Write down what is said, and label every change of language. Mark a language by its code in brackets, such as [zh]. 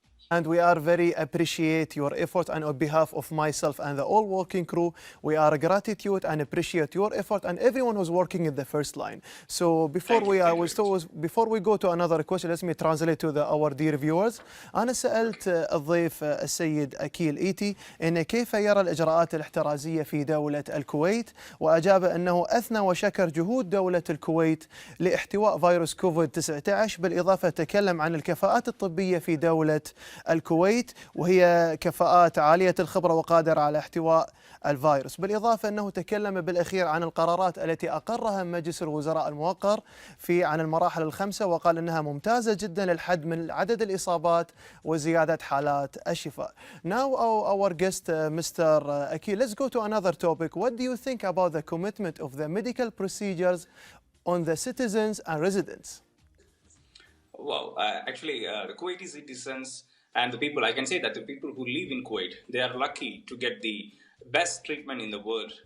[en] And we are very appreciate your effort, and on behalf of myself and the all working crew, we are gratitude and appreciate your effort and everyone who's working in the first line. So before we go to another question, let me translate to our dear viewers. [ar] أنا سألت الضيف السيد اخيل إيتي إن كيف يرى الإجراءات الاحترازية في دولة الكويت، وأجاب أنه أثنى وشكر جهود دولة الكويت لاحتواء فيروس كوفيد 19، بالإضافة تكلم عن الكفاءات الطبية في دولة الكويت، وهي كفاءات عالية الخبرة وقادرة على احتواء الفيروس. بالإضافة أنه تكلم بالأخير عن القرارات التي أقرها مجلس الوزراء الموقر عن المراحل ال5، وقال أنها ممتازة جدا للحد من عدد الإصابات وزيادة حالات الشفاء. [en] Now our guest, Mr. Akhil, let's go to another topic. What do you think about the commitment of the medical procedures on the citizens and residents? Well, actually, the Kuwaiti citizens and the people, I can say that the people who live in Kuwait, they are lucky to get the best treatment in the world.